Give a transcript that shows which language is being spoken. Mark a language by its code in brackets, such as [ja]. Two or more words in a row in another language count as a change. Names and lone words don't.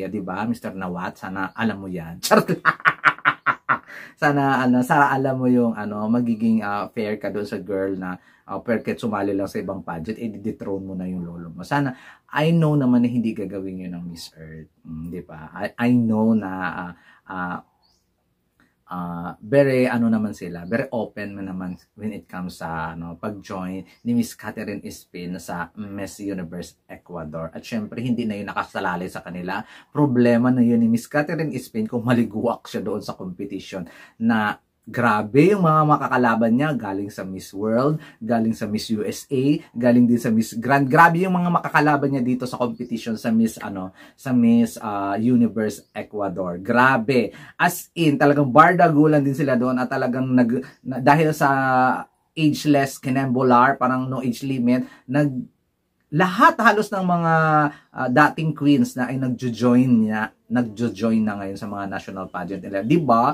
[tl] Diba, Mr. Nawat? Sana alam mo yan. Charot. Sana alam mo yung magiging fair ka doon sa girl na perket sumali lang sa ibang pageant, i-dethrone mo na yung lolo mo. Sana, [en] I know [tl] naman na hindi gagawin yun ng Miss Earth. Di ba? [en] I know [tl] na very naman sila, very open naman [en] when it comes [tl] sa pag-join ni Miss Catherine Espin sa Miss Universe Ecuador. At syempre hindi na yun nakasalalay sa kanila. Problema na yun ni Miss Catherine Espin kung maliguak siya doon sa competition na grabe yung mga makakalaban niya, galing sa Miss World, galing sa Miss USA, galing din sa Miss Grand. Grabe yung mga makakalaban niya dito sa competition sa Miss Universe Ecuador. Grabe. [en] As in, [tl] talagang bardagulan din sila doon at talagang dahil sa ageless kinembolar, parang [en] no age limit, [tl] lahat halos ng mga dating queens na ay nagjo-join na ngayon sa mga [en] national pageant [tl] nila. Diba?